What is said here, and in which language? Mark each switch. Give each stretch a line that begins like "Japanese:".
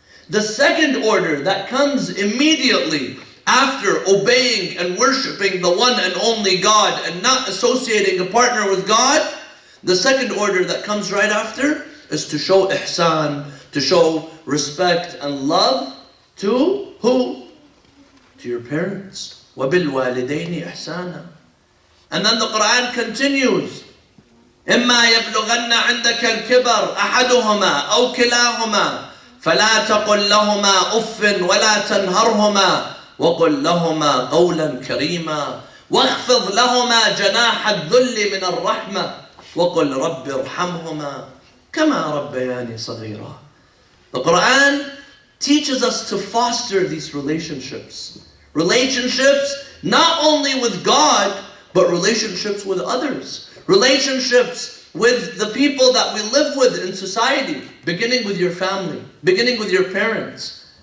English: The second order that comes immediately after obeying and worshiping the one and only God and not associating a partner with God, the second order that comes right after is to show ihsan, to show respect and love to who? To your parents.
Arabic: وَبِالْوَالِدَيْنِ إِحْسَانًا.
English: And then the Quran continues,
Arabic: إِمَّا يَبْلُغَنَّ عِنْدَكَ الْكِبَرْ أَحَدُهُمَا أَوْ كِلَاهُمَا فلا تقل لهما أف ولا تنهرهما وقل لهما قولا كريما واخفض لهما جناح الذل من الرحمة وقل رب ارحمهما كما ربياني صغيرا.
English: The Quran teaches us to foster these relationships. Relationships not only with God, but relationships with others. Relationships with the people that we live with in society, beginning with your family, beginning with your parents.